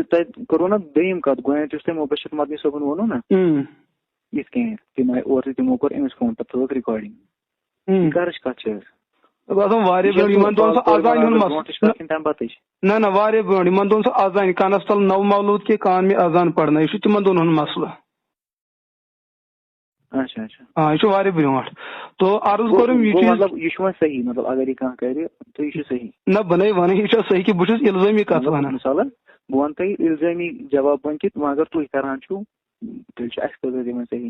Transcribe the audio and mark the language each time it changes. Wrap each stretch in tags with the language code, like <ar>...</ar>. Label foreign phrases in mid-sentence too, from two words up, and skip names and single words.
<ks>تۄہہِ کوٚروٕ نا دوٚیِم کتھ گۄڈٕنیتھ یُس تۄہہِ مُبشر مدنی صٲبن ووٚنوٕ نا یِتھ کٔنۍ تِم آیہِ اورٕ تِمو کوٚر أمِس فون پتہٕ تھٲوٕکھ رِکاڈِنگ کَرٕچ کتھ چھِ نہ واریاہ برونٛٹھ یِمن دۄہن سُہ اذان کانس تل</ks> <ur>نو مولود کے کان میں اذان پرنا یہ</ur> <ks>تمن دۄن ہُنٛد مسلہٕ.</ks> <ur>اچھا اچھا</ur> <ks>یہ چھُ واریاہ برونٛٹھ تو عرض کوٚرُم یہ چھُ وۄنۍ صحیح مطلب اگر یہ کانٛہہ کرِ تہٕ یہِ چھُ صحیح. نہ بنے ونان یہ چھُ صحیح کہِ بہٕ چھُس الزٲمی کتھ ونان. مثالن بہٕ وَنہٕ تۄہہِ الزٲمی جواب وۄنۍ کہِ وۄنۍ اگر تُہۍ کران چھُو تیٚلہِ چھُ اَسہِ خٲطرٕ یِوان صحیح.</ks>